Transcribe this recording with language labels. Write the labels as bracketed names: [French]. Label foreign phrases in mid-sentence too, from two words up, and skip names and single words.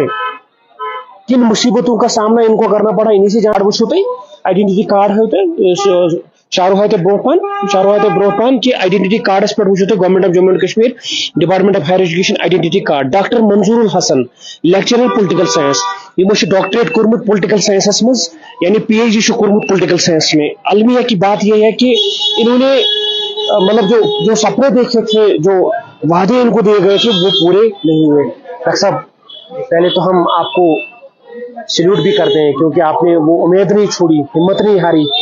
[Hindi] किन मुसीबतों का सामना इनको करना पड़ा इन्हीं से जान वो [English] identity card [Hindi] होते चारों ब्रोहपान की [English] identity card [Hindi] पे वो [English] Government of Jammu and Kashmir Department of Higher Education identity card. [Kashmiri] डॉक्टर मंजूरुल हसन [English] lecturer political science [Kashmiri] यमो डॉक्टरेट कोर्मुत [English] political science [Kashmiri] मज यानी PhD कोर्मुत [English] political science [Kashmiri] में। [Hindi] अलमिया की बात यह है कि इन्होंने मतलब जो सपने देखे थे, जो वादे इनको दिए गए थे वो पूरे नहीं हुए। डॉक्टर साहब पहले तो हम आपको सल्यूट भी करते हैं क्योंकि आपने वो उम्मीद नहीं छोड़ी, हिम्मत नहीं हारी।